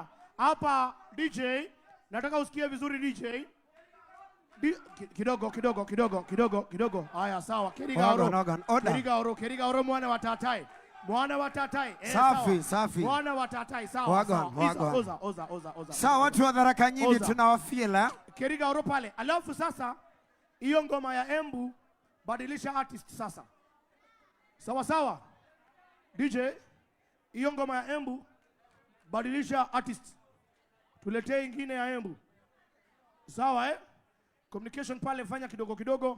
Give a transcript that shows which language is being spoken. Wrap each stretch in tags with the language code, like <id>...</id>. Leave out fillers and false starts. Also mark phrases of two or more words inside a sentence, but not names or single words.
<sw>Hapa DJ, nataka usikie vizuri DJ. Kidogo. Haya sawa.</sw> <mer>Keriga oro mwana watatai. Mwana watatai.</mer> <sw>Safi.</sw> <mer>Mwana watatai sawa. Oza.</mer> <sw>Sawa, watu wa Tharaka Nithi tunawafila.</sw> <mer>Keriga oro pale.</mer> <sw>Alafu sasa hiyo ngoma ya Embu badilisha artist sasa. Sawa. DJ, hiyo ngoma ya Embu badilisha artist. Tuletee ingine ya Embu. Sawa Communication pale fanya kidogo.</sw>